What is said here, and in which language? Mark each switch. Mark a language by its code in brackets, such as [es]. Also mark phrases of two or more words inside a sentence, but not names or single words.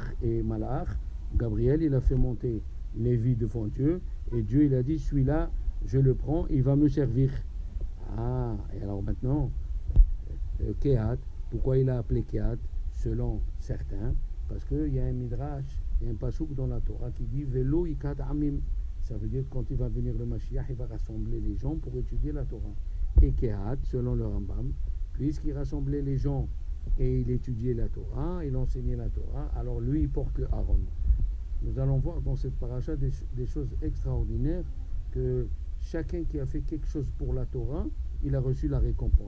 [fr] Et Malach, Gabriel, il a fait monter Lévi devant Dieu, et Dieu, il a dit, celui-là, je le prends, il va me servir. Ah, et alors maintenant, Kehat, pourquoi il a appelé Kehat? Selon certains, parce qu'il y a un midrash, il y a un pasuk dans la Torah qui dit, [he] ולו יקהת עמים. [fr] Ça veut dire que quand il va venir le Mashiach, il va rassembler les gens pour étudier la Torah. Et Kehat, selon le Rambam, puisqu'il rassemblait les gens et il étudiait la Torah, il enseignait la Torah, alors lui, il porte le Aaron. Nous allons voir dans cette paracha des choses extraordinaires, que chacun qui a fait quelque chose pour la Torah, il a reçu la récompense.